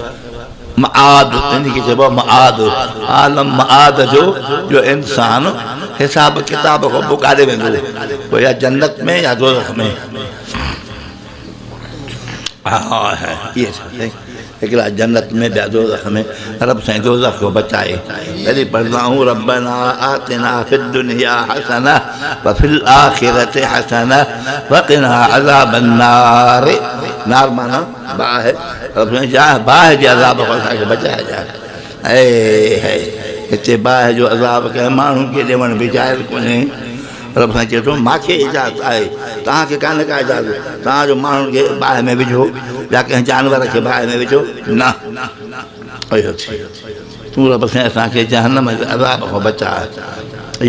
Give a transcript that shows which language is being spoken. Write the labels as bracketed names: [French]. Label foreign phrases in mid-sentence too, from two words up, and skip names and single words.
[Sindhi] मआद इन खे चइबो आहे मआद आलम मआद जो इंसान हिसाब किताब खां पोइ काॾे वेंदो पोइ या जन्नत में या दोज़ख में इहे हिकिड़ा जन्नत में ॿिया दोज़ख में रब साईं दोज़ख को बचाए तॾहिं पढ़ंदा आहियूं [Arabic] ربنا آتنا في الدنيا حسنة وفي الآخرة حسنة وقنا عذاب النار [Sindhi] नार माना बाह है रब साईं बाह जे अज़ाब खां असांखे बचाए जाए हिते बाह जो अज़ाब कंहिं माण्हू खे ॾियण बि जाइज़ कोन्हे रब साईं चए थो मूंखे इजाज़त आहे तव्हांखे कान्हे का इजाज़त तव्हांजो माण्हुनि खे बाहि में विझो या कंहिं जानवर खे बाहि में विझो न इहो थी तूं रब साईं असांखे जहन्नम जे अज़ाब खां बचाए इहो